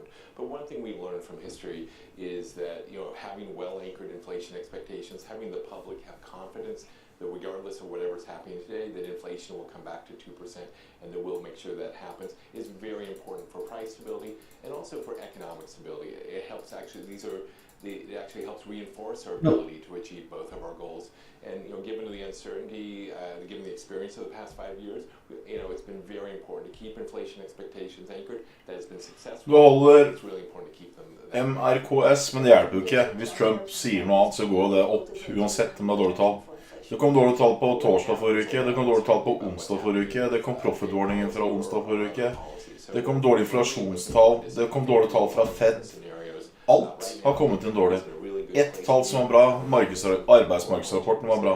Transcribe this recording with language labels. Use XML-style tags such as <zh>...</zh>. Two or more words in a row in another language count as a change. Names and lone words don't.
<en>But one thing we've learned from history is that, having well-anchored inflation expectations, having the public have confidence that regardless of whatever's happening today, that inflation will come back to 2%, and that we'll make sure that happens, is very important for price stability and also for economic stability. It helps actually, these are it actually helps reinforce our ability to achieve both of our goals. And given the uncertainty, given the experience of the past 5 years, it's been very important to keep inflation expectations anchored. That has been successful.</en> <no>Du holder</no> <en>It's really important to keep them.</en> <no>MRKS, men det hjelper jo ikke. Hvis Trump sier noe annet, så går det opp, uansett om det er dårlige tall. Det kom dårlige tall på torsdag forrige uke, det kom dårlige tall på onsdag forrige uke, det kom profit-warningen fra onsdag forrige uke, det kom dårlige inflasjonstall, det kom dårlige tall fra Fed. Alt har kommet inn dårlig. Ett tall som var bra, arbeidsmarkedsrapporten var bra.</no>